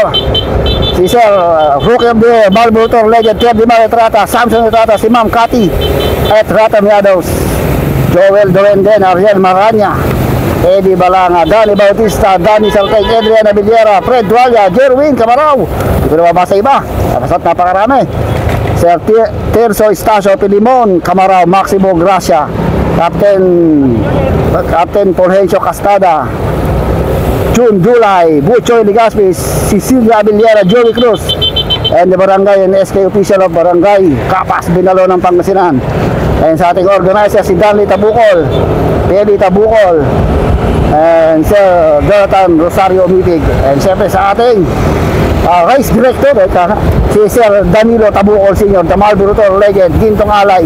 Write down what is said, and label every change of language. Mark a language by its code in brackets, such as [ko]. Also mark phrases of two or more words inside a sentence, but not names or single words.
[tl] Si Sir [en] Rookie of the Year, Marlboro Tour legend [tl] Pierre Di Mar Etrata, Samson Etrata, si Ma'am Cathy Etrata Miados, Joel Dorenden, Ariel Maranya, Eddie Balanga, Danny Bautista, Danny Saltay, Adriana Villera, Fred Dualia, Jerwin Camaraw. Hindi ko na mabasa iba. Napakarami. Sir Tirso Estacio Pilimon, Camaraw, Maximo Gracia, Captain Fulgencio Castada, June July, Buchoy Ligaspi, Cecilia Villera, Joey Cruz, [en] and the Barangay and SK official of Barangay Kapas, Binalo ng Pangasinan. [tl] And sa ating organizer si Danley Tabukol, Peli Tabukol, and Sir Jonathan Rosario Mitig. And siyempre sa ating race director si Sir Danilo Tabukol Sr., [en] the Marlboro Tour legend, [tl] Gintong Alay.